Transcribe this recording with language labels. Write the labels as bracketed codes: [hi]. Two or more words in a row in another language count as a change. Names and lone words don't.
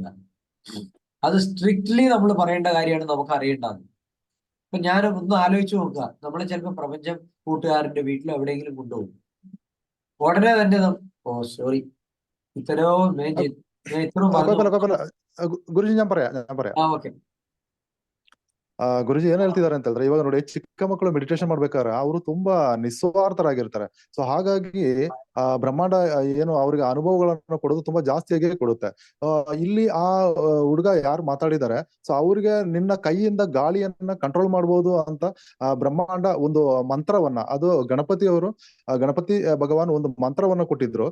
[ml] അത് സ്ട്രിക്ട്ലി നമ്മൾ പറയേണ്ട കാര്യമാണ്, നമുക്ക് അറിയേണ്ടത്. ഇപ്പൊ ഞാൻ ഒന്ന് ആലോചിച്ച് നോക്കുക, നമ്മളെ ചിലപ്പോൾ പ്രപഞ്ചം കൂട്ടുകാരന്റെ വീട്ടിൽ എവിടെയെങ്കിലും കൊണ്ടുപോകും. ഉടനെ തന്നെ സോറി ഇത്രയും ഇത്രയും പറഞ്ഞു. ಗುರುಜಿ ഞാൻ പറയാം. [kn] ಓಕೆ. ಗುರುಜಿ ಏನ್ ಹೇಳ್ತಿದ್ದಾರೆ ಅಂತ ಹೇಳಿದ್ರೆ, ಇವಾಗ ನೋಡಿ ಚಿಕ್ಕ ಮಕ್ಕಳು ಮೆಡಿಟೇಷನ್ ಮಾಡ್ಬೇಕಾದ್ರೆ ಅವರು ತುಂಬಾ ನಿಸ್ವಾರ್ಥರಾಗಿರ್ತಾರೆ. ಸೊ ಹಾಗಾಗಿ ಬ್ರಹ್ಮಾಂಡ ಏನು ಅವ್ರಿಗೆ ಅನುಭವಗಳನ್ನು ಕೊಡೋದು ತುಂಬಾ ಜಾಸ್ತಿಯಾಗಿ ಕೊಡುತ್ತೆ. ಇಲ್ಲಿ ಆ ಹುಡುಗ ಯಾರು ಮಾತಾಡಿದ್ದಾರೆ, ಸೊ ಅವ್ರಿಗೆ ನಿನ್ನ ಕೈಯಿಂದ ಗಾಳಿಯನ್ನ ಕಂಟ್ರೋಲ್ ಮಾಡ್ಬೋದು ಅಂತ ಬ್ರಹ್ಮಾಂಡ ಒಂದು ಮಂತ್ರವನ್ನ, ಅದು ಗಣಪತಿ ಭಗವಾನ್ ಒಂದು ಮಂತ್ರವನ್ನ ಕೊಟ್ಟಿದ್ರು.